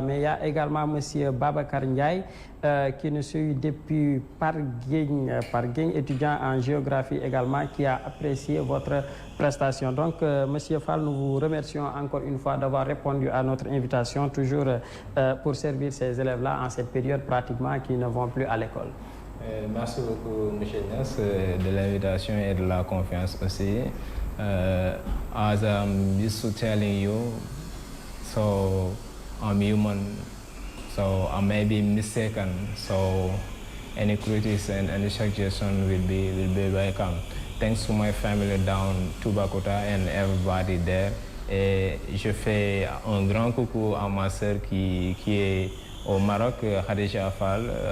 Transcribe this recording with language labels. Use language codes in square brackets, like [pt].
[fr] Mais il y a également Monsieur Babacar Ndiaye, qui nous suit depuis Parguigne, étudiant en géographie également, qui a apprécié votre prestation. Donc, Monsieur Fall, nous vous remercions encore une fois d'avoir répondu à notre invitation, toujours pour servir ces élèves-là en cette période pratiquement qui ne vont plus à l'école. Merci beaucoup, M. Ness, de l'invitation et de la confiance aussi. [en] As I'm used to telling you, so I'm human. So I may be mistaken. So any criticism and any suggestion will be welcome. Thanks to my family down Toubacouta and everybody there. [fr] Et je fais un grand coucou à ma sœur qui est au Maroc, Khadija Fall.